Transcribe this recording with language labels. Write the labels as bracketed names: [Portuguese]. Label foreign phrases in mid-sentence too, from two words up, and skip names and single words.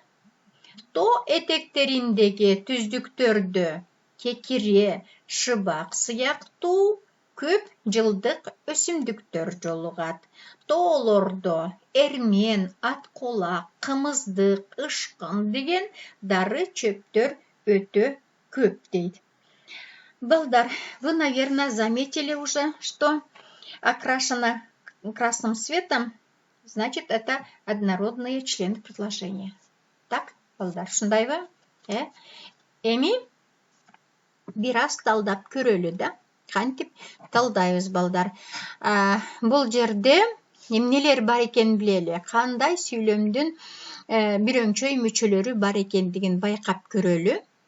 [Kyrgyz] Тоо этектериндеги түздүктөрдө кекире, шыбак сыяктуу көп жылдык өсүмдүктөр жолугат. Тоолордо эрмен, аткулак, кымыздык, ышкын деген дары чөптөр өтө көп дейт. Балдар, [Russian] вы, наверное, заметили уже, что окрашено красным цветом, значит, это однородные члены предложения. Так, [Kyrgyz] балдар, шундайбы? Эми бир аз талдап көрөлү да. Кантип талдайбыз, балдар. Бул жерде эмнелер бар экен билели, кандай сүйлөмдүн бир өңчөй мүчөлөрү бар экендигин байкап көрөлү.